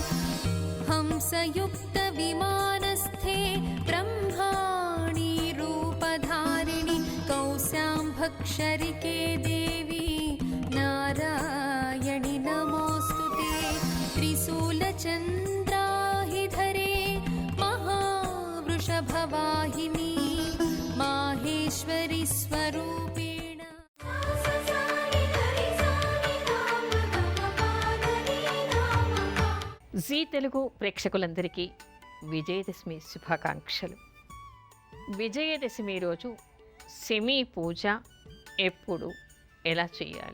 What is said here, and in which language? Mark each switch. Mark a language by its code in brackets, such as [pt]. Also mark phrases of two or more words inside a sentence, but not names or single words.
[sa] हंसयुक्तविमानस्थे ब्रह्माणि रूपधारिणि कौशाम्भक्षरिके देवी नारायणि नमोस्तुते. त्रिशूलचन्द्राहिधरे महावृषभवाहिनी माहेश्वरि स्वरूपेण. [te] జీ తెలుగు ప్రేక్షకులందరికీ విజయదశమి శుభాకాంక్షలు. విజయదశమి రోజు సెమీ పూజ ఎప్పుడు ఎలా చేయాలి?